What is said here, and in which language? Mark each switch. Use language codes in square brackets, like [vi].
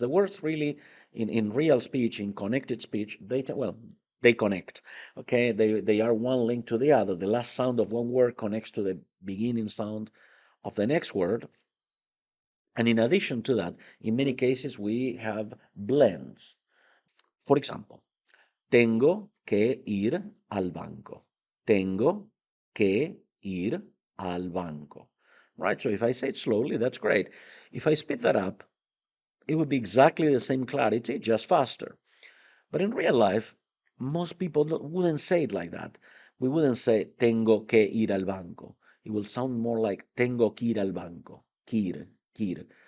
[en] The words really, in real speech, in connected speech, they connect. Okay, they are one link to the other. The last sound of one word connects to the beginning sound of the next word. And in addition to that, in many cases, we have blends. [es] For example, tengo que ir al banco. Tengo que ir al banco. Right? [en] So if I say it slowly, that's great. If I speed that up, it would be exactly the same clarity, just faster. But in real life, most people wouldn't say it like that. We wouldn't say [es] tengo que ir al banco. [en] It will sound more like tengo que ir al banco. [es] Que ir.